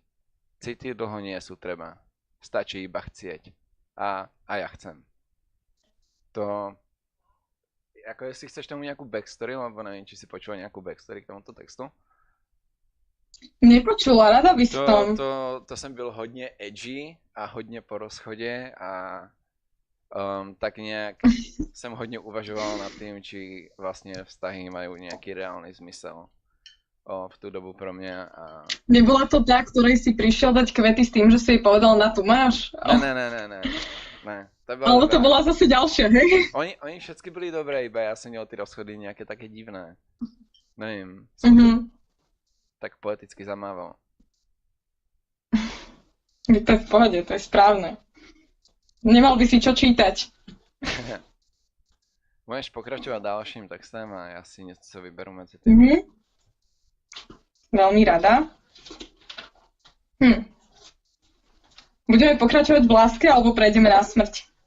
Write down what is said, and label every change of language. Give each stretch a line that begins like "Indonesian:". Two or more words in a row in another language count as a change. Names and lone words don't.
Slovak: City dlho nie sú treba. Stačí iba chcieť. A ja chcem. To... Ako jestli chceš tomu nejakú backstory, lebo neviem, či si počula nejakú backstory k tomuto textu. Nepočula, rada by som.
Czech: To jsem byl hodně edgy a hodně po rozchodě a tak nějak jsem hodně uvažoval nad tím, či vlastně vztahy mají nějaký reálný zmysel v tu dobu pro mě. A...
Slovak: Nebola to tá, ktorej si prišiel dať kvety s tým, že si jej povedal na tu máš? Ne. Ale to bola zase ďalšia, hej? Oni všetky byli dobré,
Czech: iba já jsem měl ty rozchody nějaké také divné. Nevím. Tak poeticky zamával.
Slovak: To je v pohode, to je správne. Nemal by si čo čítať. Môžeš pokračovať ďalším textem a ja si
Czech: něco vyberu
Slovak: medzi tým. Veľmi rada. Budeme pokračovať v láske, alebo prejdeme na smrť?